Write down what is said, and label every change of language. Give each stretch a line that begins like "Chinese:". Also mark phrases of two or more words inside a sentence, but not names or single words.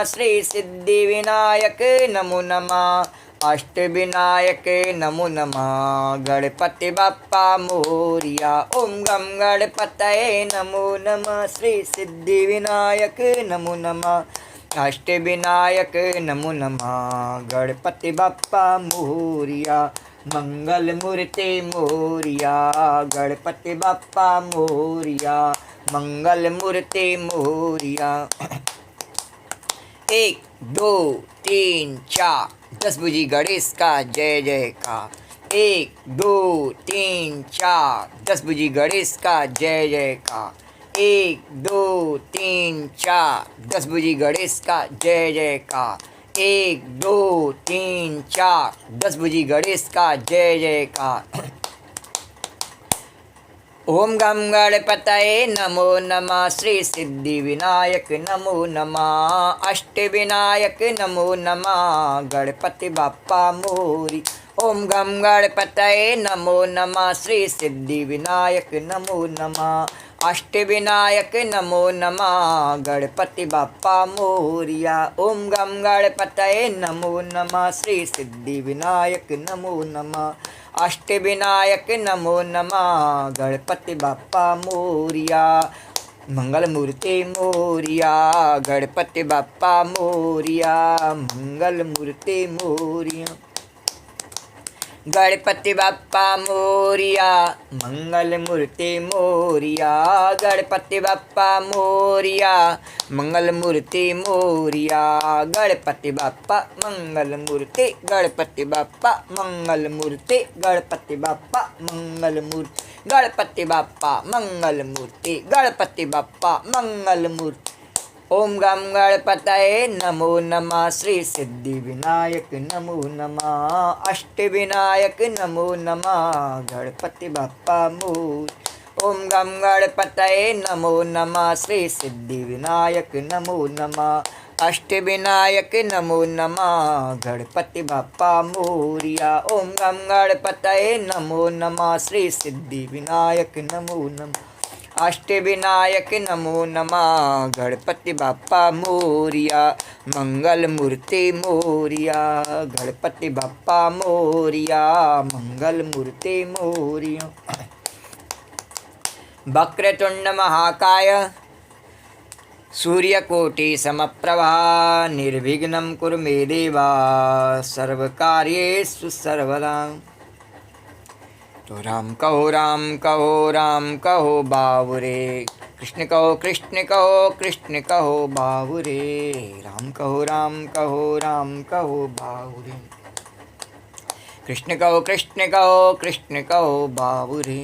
Sanskrit: श्री सिद्धि विनायक नमो नमः। अष्टविनायक नमो नमः।
Marathi: गणपति बप्पा मोरिया।
Sanskrit: ओम गम गणपतये नमो नमः। श्री सिद्धि विनायक नमो नमः। अष्टविनायक नमो नमः।
Marathi: गणपति बप्पा मोरिया। मंगल मूर्ति मोरिया। गणपति बप्पा मोरिया। मंगल मूर्ति मोरिया।
Hindi: 1 2 3 4 10 भुजी गणेश का जय जयकार। 1 2 3 4 10 भुजी गणेश का जय जयकार। 1 2 3 4 10 भुजी गणेश का जय जयकार। 1 2 3 4 10 भुजी गणेश का जय जयकार।
Sanskrit: ओम गम गणपतये नमो नमः। श्री सिद्धि विनायक नमो नमः। अष्टविनायक नमो नमः।
Marathi: गणपति बप्पा मोरी।
Sanskrit: ओम गम गणपतये नमो नमः। श्री सिद्धि विनायक नमो नमः। अष्टविनायक नमो नमः।
Marathi: गणपति बाप्पा मोरिया।
Sanskrit: ओम गम गणपतये नमो नमः। श्री सिद्धि विनायक नमो नमः। अष्टविनायक नमो नमः।
Marathi: गणपति बाप्पा मोरिया। मंगल मूर्ति मोरिया। गणपति बाप्पा मोरिया। मंगल मूर्ति मोरिया। गणपति बाप्पा मोरिया। मंगल मूर्ति मोरिया। गणपति बाप्पा मोरिया। मंगल मूर्ति मोरिया। गणपति बाप्पा मंगल मूर्ति। गणपति बाप्पा मंगल मूर्ति। गणपति बाप्पा मंगल मूर्ति। गणपति बाप्पा मंगल मूर्ति। गणपति बाप्पा मंगल मूर्ति।
Sanskrit: ओम गम गणपतये नमो नमः। श्री सिद्धि विनायक नमो नमः। अष्टविनायक नमो नमः।
Marathi: गणपति बाप्पा मोर।
Sanskrit: ओम गम गणपतये नमो नमः। श्री सिद्धि विनायक नमो नमः। अष्टविनायक नमो नमः।
Marathi: गणपति बाप्पा मोरिया।
Sanskrit: ओम गम गणपतये नमो नमः। श्री सिद्धि विनायक नमो नमः। अष्टविनायक नमो नमः।
Marathi: गणपति बाप्पा मोरिया। मंगल मूर्ति मोरिया। गणपति बाप्पा मोरिया। मंगल मूर्ति मोरिया।
Sanskrit: वक्रतुंड महाकाय सूर्यकोटि समप्रभा निर्विघ्नं कुरु मे देवा सर्वकार्येषु सर्वदा।
Hindi: तो राम कहो राम कहो राम कहो बाबुरे। कृष्ण कहो कृष्ण कहो कृष्ण कहो बाबुरे। राम कहो राम कहो राम कहो बाबुरे। कृष्ण कहो कृष्ण कहो कृष्ण कहो बाबुरे।